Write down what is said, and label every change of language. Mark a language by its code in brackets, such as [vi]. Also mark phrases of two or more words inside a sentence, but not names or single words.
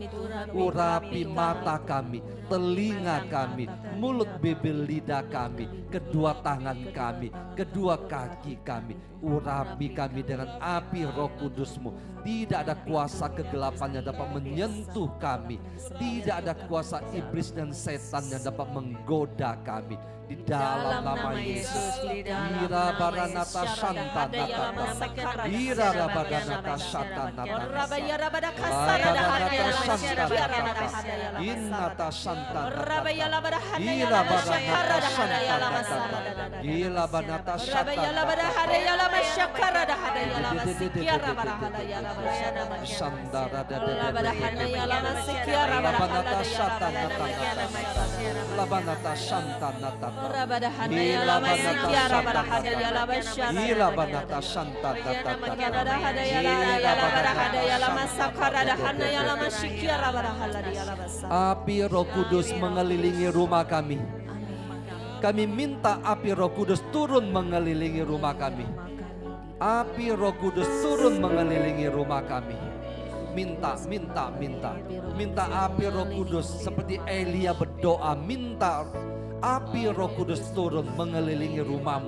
[id] Urapi mata kami, telinga kami, mulut, bibir, lidah kami, kedua tangan kami, kedua kaki kami. Urapi kami dengan api Roh Kudus-Mu. Tidak ada kuasa kegelapan yang dapat menyentuh kami. Tidak ada kuasa iblis dan setan yang dapat menggoda kami. Di dalam nama Yesus. Ira baranata shanta natata. Ira baranata shanta natata. Rabaya rabada kasara da hala ya lama sikia rabada hala ya lama. Innata shanta Rabaya natata. labada hala ya Ira lama shakara baranata da hala ya shanta lama natata. sarada. Ila banata Rabaya labada shanta hala ya lama shakara da hala ya lama sikia rabada hala ya lama sarada. Shandara Labada hala ya lama sikia rabada hala Labanata ya shanta lama natata. Labanata shanta natata. Rabada hala ya lama sikia rabada hala ya lama sarada. Ila banata shanta natata. Rabada hala ya labada hala ya lama sakara da hala ya lama sikia rabada hala ya lama sarada. Api Roh Kudus mengelilingi rumah kami. Kami minta api Roh Kudus turun mengelilingi rumah kami. Api Roh Kudus turun mengelilingi rumah kami. Minta api Roh Kudus seperti Elia berdoa, minta api Roh Kudus turun mengelilingi rumahmu.